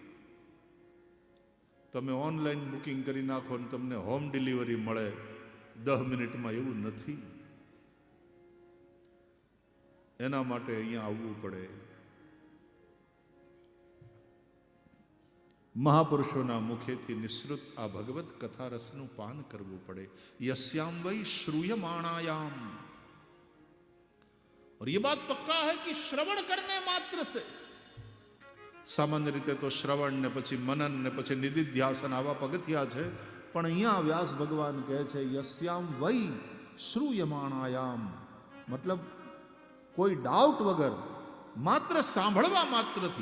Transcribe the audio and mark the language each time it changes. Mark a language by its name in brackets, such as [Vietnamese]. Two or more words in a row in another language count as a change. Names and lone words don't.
[Gujarati] તમે ઓનલાઈન બુકિંગ કરી નાખો ને તમને હોમ ડિલિવરી મળે 10 મિનિટમાં, એવું નથી. એના માટે અહીંયા આવવું પડે. મહાપુરુષોના મુખેથી નિસૃત આ ભગવત કથા રસનું પાન કરવું પડે. [Sanskrit] यस्याम वै श्रूयमाणायाम. [Hindi] और ये बात पक्का है कि श्रवण करने मात्र से, [Gujarati] સામાન્ય રીતે તો શ્રવણ ને પછી મનન ને પછી નિધિધ્યાસન આવા પગથિયા છે, પણ અહીંયા વ્યાસ ભગવાન કહે છે [Sanskrit] यस्याम वै श्रूयमाणायाम, [Gujarati] મતલબ કોઈ ડાઉટ વગર, માત્ર સાંભળવા માત્રથી.